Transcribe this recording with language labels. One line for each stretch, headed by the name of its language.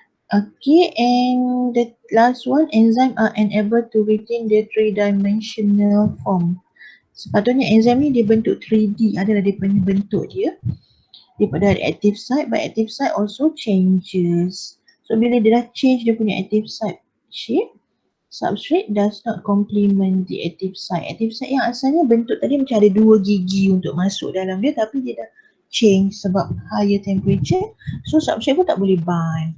English: Okay, and the last one, enzyme are unable to retain the three-dimensional form.
Malay: Sepatutnya enzyme ni dia bentuk 3D, adalah dia punya bentuk dia.
English: Daripada active site, but active site also changes. So
Malay: bila dia dah change dia punya
English: active site shape, substrate does not complement the active site.
Malay: Active site yang asalnya bentuk tadi macam ada 2 gigi untuk masuk dalam dia, tapi dia dah change sebab higher temperature, so substrate pun tak boleh bind.